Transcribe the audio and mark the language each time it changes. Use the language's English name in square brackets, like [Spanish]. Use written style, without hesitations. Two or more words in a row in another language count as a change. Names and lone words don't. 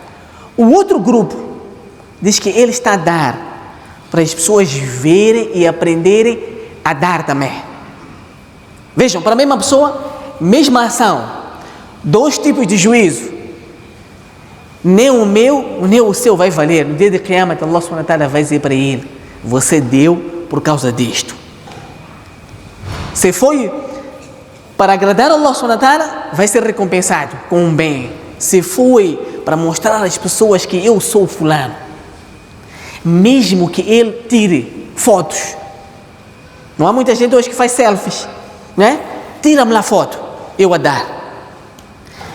[Portuguese] O outro grupo diz que ele está a dar para as pessoas verem e aprenderem a dar também. Vejam, para a mesma pessoa, mesma ação, 2 tipos de juízo. Nem o meu, nem o seu vai valer. No dia de Qiyamah, [Arabic] الله سبحانه وتعالى [Portuguese] vai dizer para ele: você deu por causa disto. Se foi para agradar [Arabic] الله سبحانه وتعالى, [Portuguese] vai ser recompensado com um bem. Se foi para mostrar às pessoas que eu sou fulano, mesmo que ele tire fotos. Não há muita gente hoje que faz selfies, né? Tira-me lá foto, eu a dar.